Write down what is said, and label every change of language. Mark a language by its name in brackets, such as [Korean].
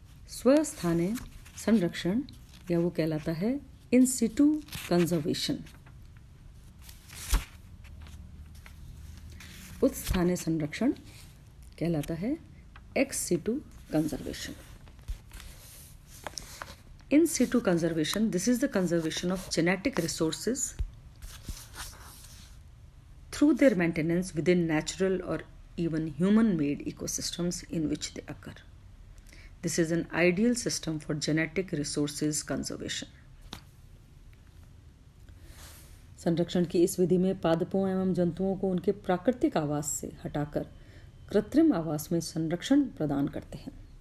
[Hindi] स्वस्थानीय संरक्षण या वो कहलाता है इन सिटू कंजर्वेशन। उच्च स्थानीय संरक्षण कहलाता है ex situ conservation. [English] In situ conservation, this is the conservation of genetic resources through their maintenance within natural or even human-made ecosystems in which they occur. This is an ideal system for genetic resources conservation. [Hindi] संरक्षण की इस विधि में पादपों एवं जंतुओं को उनके प्राकृतिक आवास से हटाकर कृत्रिम आवास में संरक्षण प्रदान करते हैं।